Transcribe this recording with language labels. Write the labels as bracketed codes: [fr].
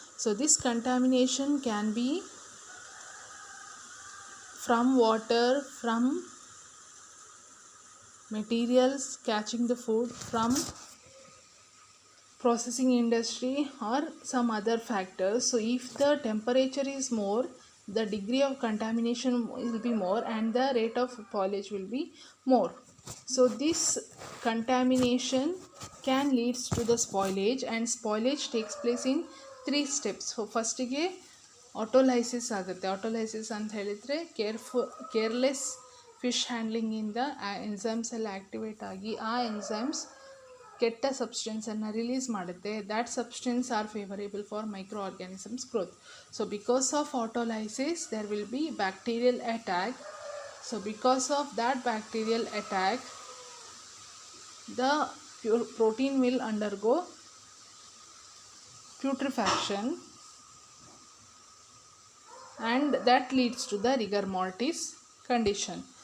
[en] So this contamination can be from water, from materials catching the food, from processing industry, or some other factors. So if the temperature is more, the degree of contamination will be more and the rate of spoilage will be more. So this contamination can leads to the spoilage, and spoilage takes place in 3 steps. [kn] So first ಗೆ ಆಟೋಲೈಸಿಸ್ ಆಗುತ್ತೆ. ಆಟೋಲೈಸಿಸ್ ಅಂತ ಹೇಳಿದರೆ careless fish ಹ್ಯಾಂಡ್ಲಿಂಗಿಂದ ಆ enzymes ಎಲ್ಲ activate ಆಗಿ ಆ enzymes ಕೆಟ್ಟ ಸಬ್ಸ್ಟೆನ್ಸನ್ನು release ಮಾಡುತ್ತೆ. [en] That substance are favourable for micro organisms growth. So because of autolysis there will be bacterial attack. So because of that bacterial attack, the protein will undergo putrefaction, and that leads to the rigor mortis condition.